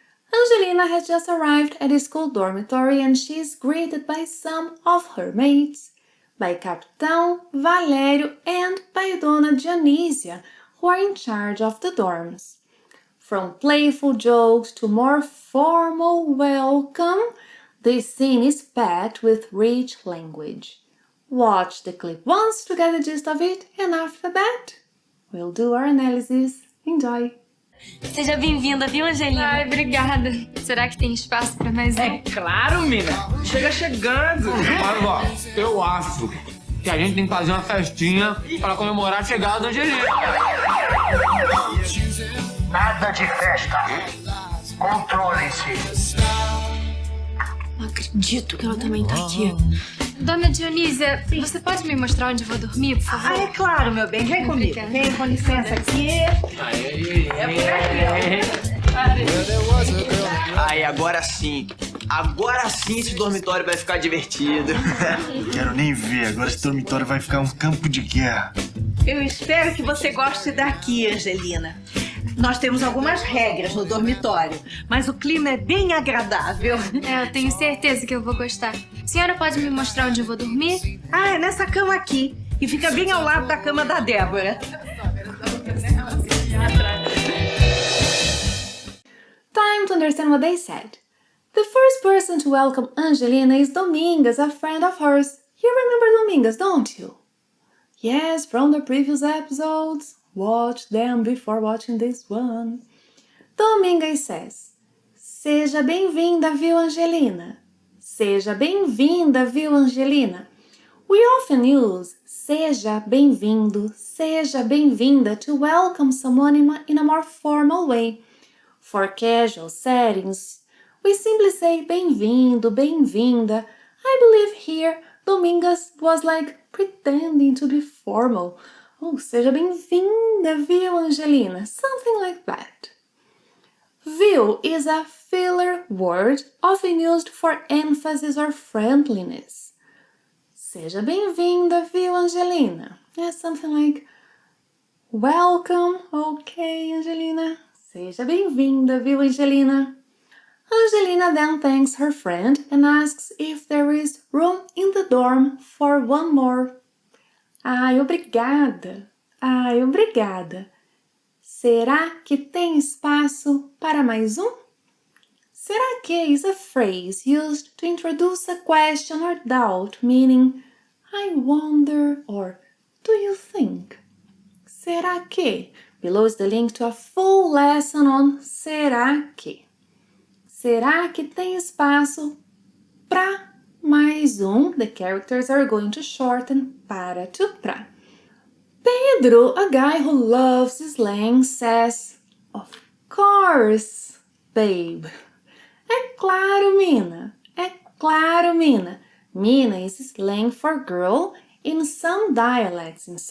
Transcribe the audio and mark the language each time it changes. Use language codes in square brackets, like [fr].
[en] Angelina has just arrived at the school dormitory and she is greeted by some of her mates, by Capitão, Valério, and by Dona Dionísia, who are in charge of the dorms. From playful jokes to more formal welcome, this scene is packed with rich language. Watch the clip once to get the gist of it, and after that, we'll do our analysis. Enjoy! [pt] Seja bem-vinda, viu, Angelina? Ai, obrigada. Será que tem espaço pra mais um? É claro, mina. Chega chegando. Mas, ó, eu acho que a gente tem que fazer uma festinha para comemorar a chegada da Angelina. Nada de festa. Controlem-se. Não acredito que ela também tá aqui. Dona Dionísia, você pode me mostrar onde eu vou dormir, por favor? Ah, é claro, meu bem. Vem comigo. Obrigada. Vem, com licença aqui. Aí, agora sim esse dormitório vai ficar divertido. Não quero nem ver. Agora esse dormitório vai ficar um campo de guerra. Eu espero que você goste daqui, Angelina. Nós temos algumas regras no dormitório, mas o clima é bem agradável. É, eu tenho certeza que eu vou gostar. A senhora pode me mostrar onde eu vou dormir? Ah, é nessa cama aqui. E fica bem ao lado da cama da Débora. [en] Time to understand what they said. The first person to welcome Angelina is Domingas, a friend of hers. You remember Domingas, don't you? Yes, from the previous episodes. Watch them before watching this one. Domingas says, [pt] Seja bem-vinda, viu, Angelina? Seja bem-vinda, viu, Angelina? [en] We often use [pt] seja bem-vindo, seja bem-vinda [en] to welcome someone in a more formal way. For casual settings, we simply say [pt] bem-vindo, bem-vinda. [en] I believe here Domingas was like pretending to be formal. [pt] Oh, seja bem-vinda, viu, Angelina? [en] Something like that. Viu is a filler word often used for emphasis or friendliness. [pt] Seja bem-vinda, viu, Angelina? [en] Yeah, something like welcome, okay, Angelina. [pt] Seja bem-vinda, viu, Angelina? [en] Angelina then thanks her friend and asks if there is room in the dorm for one more. [pt] Ai, obrigada. Ai, obrigada. Será que tem espaço para mais um? [en] Será que is a phrase used to introduce a question or doubt, meaning I wonder or do you think? [pt] Será que? [en] Below is the link to a full lesson on será que. [pt] Será que tem espaço para mais um? [en] The characters are going to shorten para to pra. Pedro, a guy who loves slang, says, Of course, babe. [pt] É claro, mina. É claro, mina. [en] Mina is slang for girl in some dialects.